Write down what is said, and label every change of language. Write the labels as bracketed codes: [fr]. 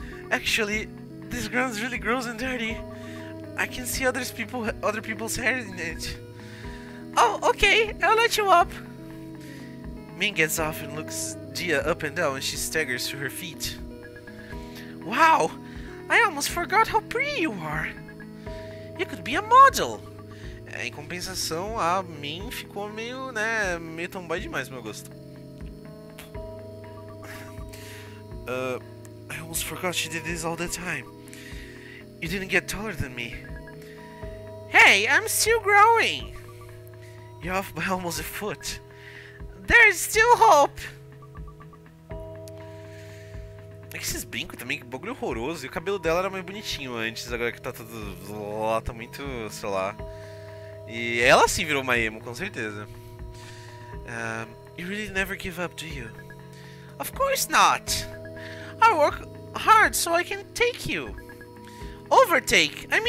[en] Actually, this ground's really gross and dirty. I can see other people's hair in it. Oh, okay, I'll let you up. Min gets off and looks Dia up and down, and she staggers to her feet. Wow, I almost forgot how pretty you are. You could be a model. [pt] Em compensação, a Min ficou meio tomboy demais pro meu gosto. [en] I almost forgot she did this all the time. You didn't get taller than me. Hey, I'm still growing. You're off by almost a foot. There's still hope. [pt] É que esses brincos também, que bagulho horroroso. E o cabelo dela era mais bonitinho antes, agora que tá tudo... tá muito, sei lá. E ela sim virou uma emo, com certeza. [en] You really never give up, do you? Of course not. I work hard so I can take you. Overtake!